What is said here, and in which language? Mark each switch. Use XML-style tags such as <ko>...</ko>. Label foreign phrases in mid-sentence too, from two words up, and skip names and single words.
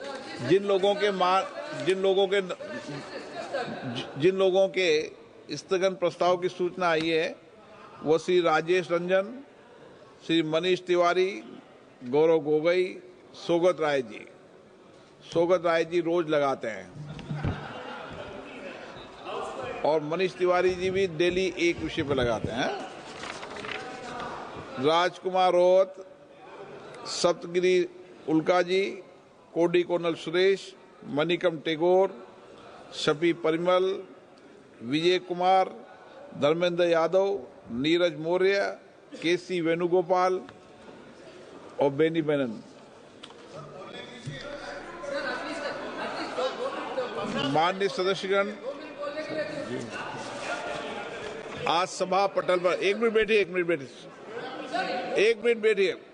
<hi>जिन लोगों के स्थगन प्रस्ताव की सूचना आई है वो श्री राजेश रंजन, श्री मनीष तिवारी, गौरव गोगोई, सौगत राय जी। सौगत राय जी रोज लगाते हैं और मनीष तिवारी जी भी डेली एक विषय पर लगाते हैं। राजकुमार रोहत, सप्तगिरी उल्का जी, कोडी कोनल सुरेश, मणिकम टेगोर, शफी परिमल, विजय कुमार, धर्मेंद्र यादव, नीरज मौर्य, केसी वेणुगोपाल और बेनी बेनन। माननीय सदस्यगण, आज सभा पटल पर एक मिनट बैठिए।</hi>